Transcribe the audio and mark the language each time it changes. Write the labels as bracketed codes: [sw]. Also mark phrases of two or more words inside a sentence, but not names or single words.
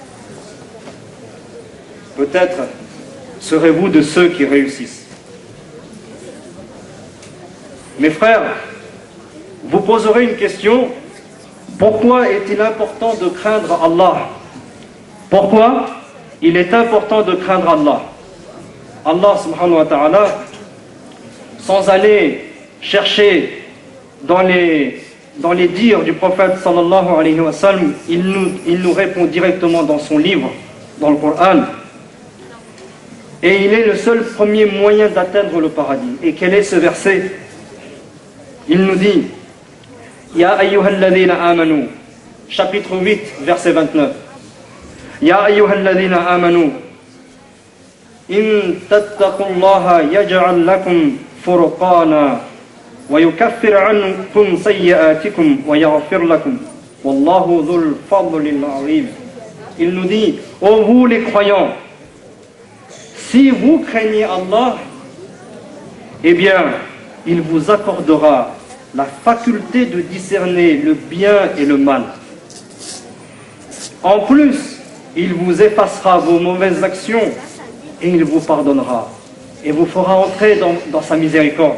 [fr] Peut-être serez-vous de ceux qui réussissent. Mes frères, vous poserez une question: pourquoi est-il important de craindre Allah? Pourquoi il est important de craindre Allah? [ar] الله سبحانه وتعالى, [fr] sans aller chercher dans les dires du prophète [ar] صلى الله عليه وسلم, [fr] il nous répond directement dans son livre, dans le Coran. Et il est le seul premier moyen d'atteindre le paradis. Et quel est ce verset? Il nous dit: [ar] يا أيها الذين آمنوا, [fr] chapitre 8, verset 29. [ar] يا أيها الذين آمنوا إن تتقوا الله يجعل لكم فرقانا ويكفر عنكم سيئاتكم ويغفر لكم والله ذو الفضل العظيم. [fr] Il nous dit: ô vous les croyants, si vous craignez Allah, eh bien, il vous accordera la faculté de discerner le bien et le mal. En plus, il vous effacera vos mauvaises actions et il vous pardonnera et vous fera entrer dans sa miséricorde.